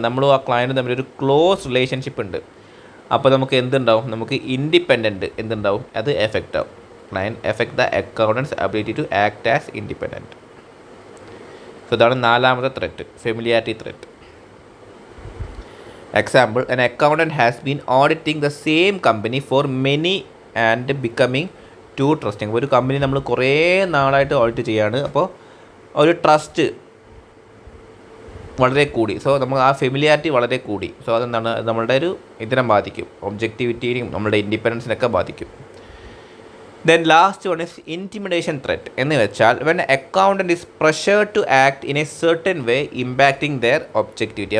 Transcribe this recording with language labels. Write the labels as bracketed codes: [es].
[ml] നമ്മളും ആ ക്ലയൻറ്റും തമ്മിലൊരു ക്ലോസ് റിലേഷൻഷിപ്പ് ഉണ്ട്. അപ്പോൾ നമുക്ക് എന്തുണ്ടാവും? നമുക്ക് ഇൻഡിപെൻഡൻറ്റ് എന്തുണ്ടാവും? അത് എഫക്റ്റ് ആവും. [en] Client effect the accountants ability to act as independent. [ml] So ഇതാണ് നാലാമത്തെ threat, familiarity threat. [en] Example, an accountant has been auditing the same company for many and becoming too trusting. [ml] ഒരു കമ്പനി നമ്മൾ കുറേ നാളായിട്ട് audit ചെയ്യാണ്, അപ്പോൾ ഒരു ട്രസ്റ്റ് വളരെ കൂടി. സോ നമുക്ക് ആ ഫെമിലിയാരിറ്റി വളരെ കൂടി. സോ അതെന്താണ്? നമ്മളുടെ ഒരു ഇതിനെ ബാധിക്കും, ഒബ്ജക്റ്റിവിറ്റിയും നമ്മളുടെ ഇൻഡിപെൻഡൻസിനൊക്കെ ബാധിക്കും. [en] then last one is intimidation threat [ml] എന്ന് വെച്ചാൽ [en] When accountant is pressure to act in a certain way impacting their objectivity.